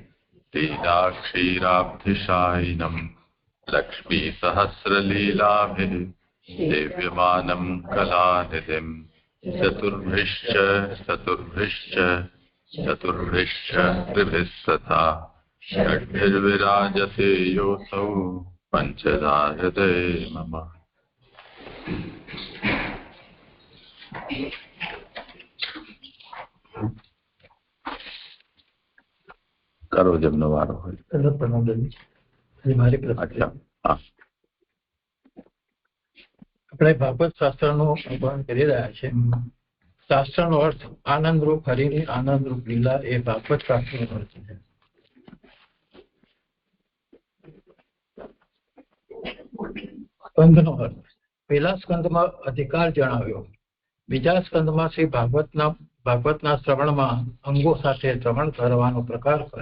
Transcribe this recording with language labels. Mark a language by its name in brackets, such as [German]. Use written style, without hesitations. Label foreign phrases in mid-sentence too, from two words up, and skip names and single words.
[Sanskrit] दीनाक्षीराब्धिशायिनं लक्ष्मीसहस्रलीलाभिः सेव्यमानं कलानिधिं चतुर्भिश्च त्रिभिः सदा षड्भिर्विराजते योऽसौ पञ्चधा हृदये मम। करो जब नवारो हो। [Gujarati] આપણે ભાગવત શાસ્ત્રનું અભ્યાસ કરી રહ્યા છીએ. શાસ્ત્રનો અર્થ આનંદરૂપ હરિની આનંદરૂપ લીલા એ ભાગવત શાસ્ત્રનો અર્થ છે. સ્કંદનો અર્થ પહેલા સ્કંદમાં અધિકાર જણાવ્યો, બીજા સ્કંદમાં શ્રી ભાગવતના શ્રવણમાં અંગો સાથે શ્રવણ કરવાનો પ્રકાર કરે.